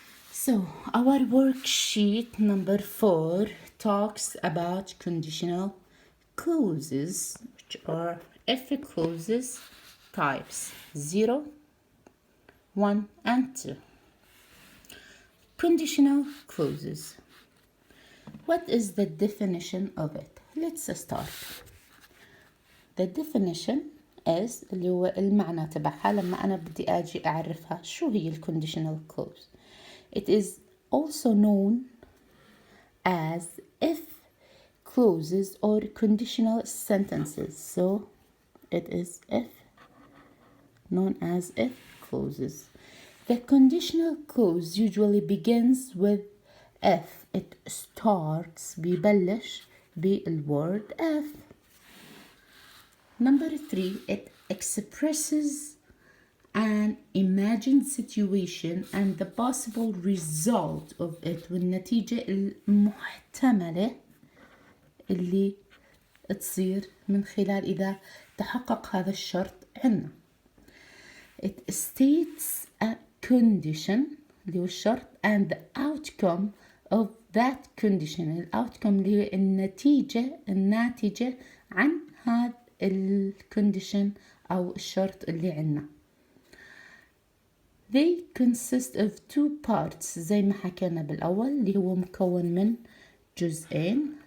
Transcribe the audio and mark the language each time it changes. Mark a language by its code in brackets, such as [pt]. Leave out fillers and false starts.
[en] So our worksheet number 4 talks about conditional clauses, which are if clauses types 0, 1, and 2. Conditional clauses. What is the definition of it? Let's start. The definition is [ar] اللي هو المعنى تبعها لما أنا بدي أجي أعرفها شو هي ال conditional clause. [en] It is also known as if clauses or conditional sentences. So it is if, known as if clauses. The conditional clause usually begins with if. It starts [ar] بيبلش بالword [en] if. Number 3, it expresses an imagined situation and the possible result of it [ar] والنتيجة المحتملة اللي تصير من خلال إذا تحقق هذا الشرط عنا. [en] It states a condition [ar] اللي هو الشرط [en] and the outcome of that condition. [ar] الoutcome اللي هي النتيجة الناتجة عن هذا الcondition أو الشرط اللي عنا. [en] They consist of 2 parts [ar] زي ما حكينا بالأول اللي هو مكون من جزئين.